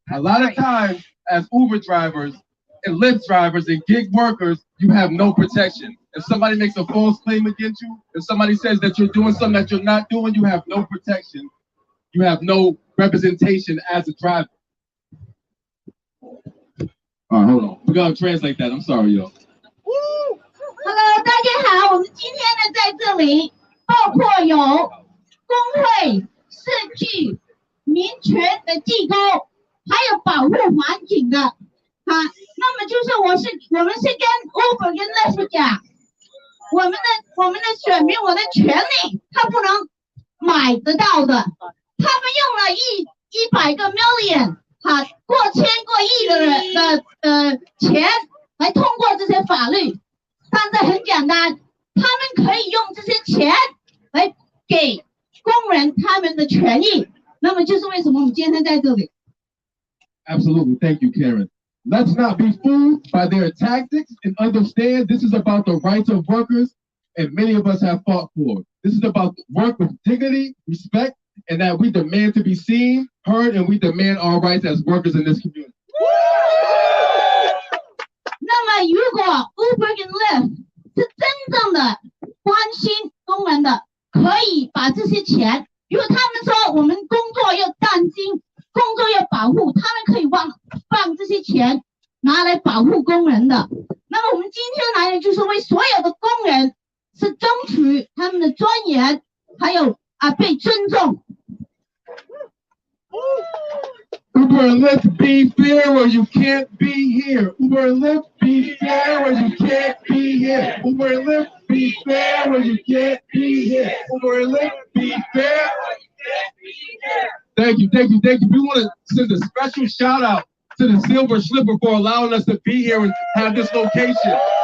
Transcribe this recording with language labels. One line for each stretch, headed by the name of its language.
English: A lot of times, as Uber drivers and Lyft drivers and gig workers, you have no protection. If somebody makes a false claim against you, if somebody says that you're doing something that you're not doing, you have no protection. You have no representation as a driver. All right, hold on. We're gonna translate that. I'm sorry, y'all.
Chinese: Hello， 大家好，我们今天呢在这里，包括有工会、社区、民权的机构，还有保护环境的。好，那么就是我们是跟 Uber 跟 Lyft 讲，我们的选民，我的权利，他不能买得到的。他们用了100个 million， 过千过亿的钱来通过这些法律。但是很简单，他们可以用这些钱来给工人他们的权益。那么就是为什么我们今天在这里。
English: Absolutely. Thank you, Karen. Let's not be fooled by their tactics and understand this is about the rights of workers, and many of us have fought for. This is about work with dignity, respect, and that we demand to be seen, heard, and we demand our rights as workers in this community.
Chinese: 那么，如果 Uber 跟 Lyft 是真正的关心工人的，可以把这些钱，如果他们说我们工作要担心，工作要保护，他们可以放这些钱拿来保护工人的。那么我们今天来呢，就是为所有的工人是争取他们的尊严，还有被尊重。
English: Uber and Lyft, be fair or you can't be here. Uber and Lyft, be fair or you can't be here. Uber and Lyft, be fair or you can't be here. Uber and Lyft, be fair or you can't be here. Thank you, thank you, thank you. We want to send a special shout out to the Silver Slipper for allowing us to be here and have this location.